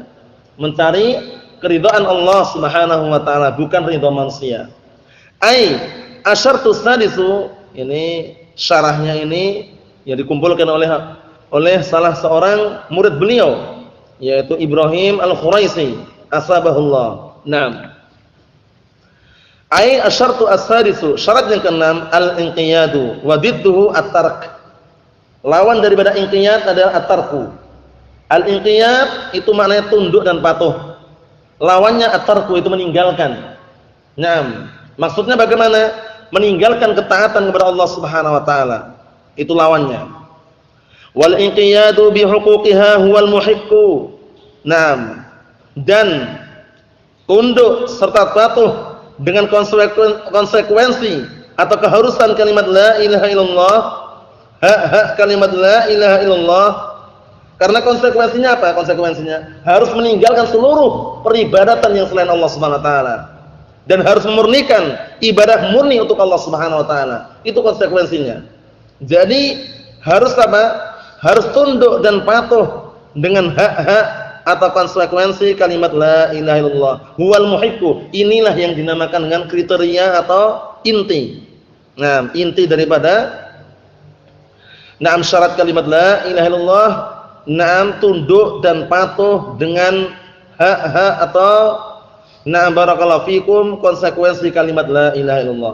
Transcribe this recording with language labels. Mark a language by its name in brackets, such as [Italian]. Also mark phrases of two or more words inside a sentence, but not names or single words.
[Indonesian] Mencari keridhaan Allah [Arabic] سبحانه وتعالى, [Indonesian] bukan ridha manusia. [Arabic] الشرط السادس, [Indonesian] ini syarahnya ini yang dikumpulkan oleh salah seorang murid beliau, yaitu Ibrahim Al-Khuraisi asbahullah. [Arabic] الشرط السادس, syarat yang ke-6 الانقياد وضده الترك. [Indonesian] Lawan daripada inqiyad adalah at-tarku. Al-inqiyad itu maknanya tunduk dan patuh. Lawannya at-tarku itu meninggalkan. Maksudnya bagaimana? Meninggalkan ketaatan kepada Allah [Arabic] سبحانه وتعالى. [Indonesian] Itu lawannya. [Arabic] والانقياد بحقوقها هو المحق. [Indonesian] Dan tunduk serta patuh dengan konsekuensi atau keharusan kalimat [Arabic] لا إله إلا الله, [Indonesian] hak kalimat [Arabic] لا إله إلا الله. [Indonesian] Karena konsekuensinya apa? Konsekuensinya harus meninggalkan seluruh peribadatan yang selain Allah [Arabic] سبحانه وتعالى. [Indonesian] Dan harus memurnikan ibadah murni untuk Allah [Arabic] سبحانه وتعالى. [Indonesian] Itu konsekuensinya. Jadi harus apa? Harus tunduk dan patuh dengan hak-hak atau konsekuensi kalimat [Arabic] لا إله إلا الله. هو المحب. [Indonesian] Inilah yang dinamakan dengan kriteria atau inti. Nah, inti daripada syarat kalimat [Arabic] لا إله إلا الله, [Indonesian] tunduk dan patuh dengan hak-hak atau [Arabic] بارك الله فيكم [Indonesian] konsekuensi kalimat [Arabic] لا إله إلا الله.